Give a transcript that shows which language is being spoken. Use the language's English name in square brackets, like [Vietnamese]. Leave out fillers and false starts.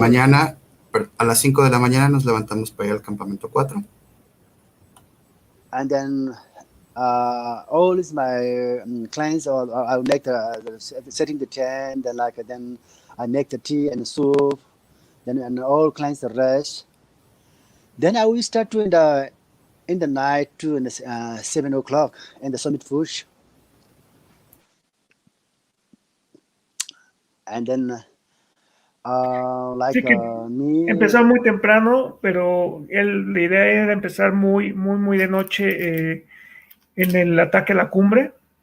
[Spanish] mañana, a las 5 de la mañana nos levantamos para ir al campamento 4. [English] and then all is my clients, or I will make the setting the tent, then then I make the tea and soup, then and all clients the rest. Then I will start to in the night to 7 o'clock in the summit push, and then [Spanish] Sí que me. empezar muy temprano, pero la idea era empezar muy de noche en el ataque a la cumbre.